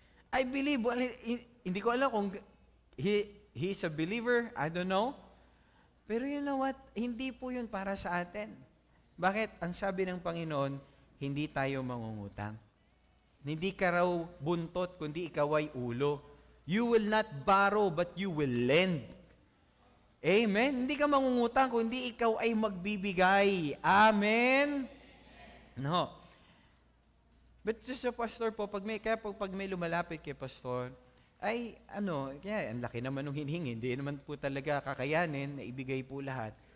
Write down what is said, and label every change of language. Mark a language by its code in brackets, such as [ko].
[en] I believe, [tl] hindi ko alam kung [en] he's a believer, I don't know. [tl] Pero [en] you know what? [tl] Hindi po yun para sa atin. Bakit? Ang sabi ng Panginoon, hindi tayo mangungutang. Hindi ka raw buntot, kundi ikaw ay ulo. [en] You will not borrow, but you will lend. Amen? [tl] Hindi ka mangungutang, kundi ikaw ay magbibigay. Amen? No. [en] But just [tl] sa pastor po, pag may lumalapit kay pastor, ay kaya ang laki naman ng hinihingi, hindi naman po talaga kakayanin na ibigay po lahat.